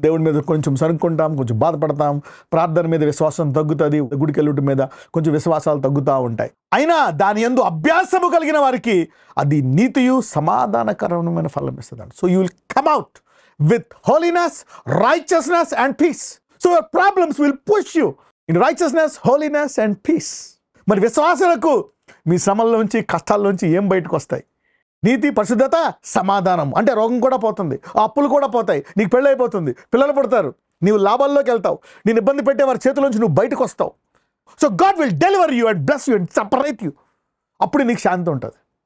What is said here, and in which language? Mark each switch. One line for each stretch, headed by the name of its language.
Telugu: దేవుడి మీద కొంచెం సరుక్కుంటాం, కొంచెం బాధపడతాం, ప్రార్థన మీద విశ్వాసం తగ్గుతుంది, గుడికి వెళ్ళటం మీద కొంచెం విశ్వాసాలు తగ్గుతూ ఉంటాయి. అయినా దాని యందు అభ్యాసము కలిగిన వారికి అది నీతియు సమాధానకరమైన ఫలం ఇస్తుంది.
English: So you will come out with holiness, righteousness and peace. So your problems will push you in righteousness, holiness and peace.
Telugu: మరి విశ్వాసులకు మీ శ్రమల్లోంచి, కష్టాల్లోంచి ఏం బయటకు వస్తాయి? నీతి, పరిశుద్ధత, సమాధానం. అంటే రోగం కూడా పోతుంది, అప్పులు కూడా పోతాయి, నీకు పెళ్ళి అయిపోతుంది, పిల్లలు పుడతారు, నీవు లాభాల్లోకి వెళ్తావు, నేను ఇబ్బంది పెట్టే వారి చేతుల్లోంచి నువ్వు బయటకు వస్తావు.
English: So God will deliver you and bless you and separate you.
Telugu: అప్పుడు నీకు శాంతి ఉంటుంది.